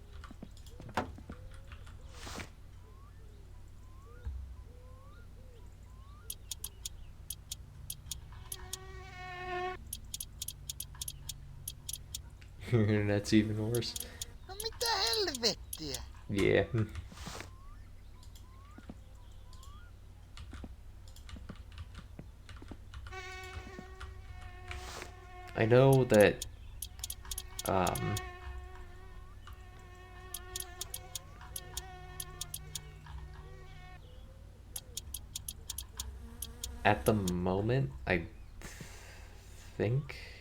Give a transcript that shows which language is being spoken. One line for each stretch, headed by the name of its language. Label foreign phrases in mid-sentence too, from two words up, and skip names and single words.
English: Your internet's even worse.
Finnish: No mitä helvettiä?
English: Yeah. I know that at the moment, I think...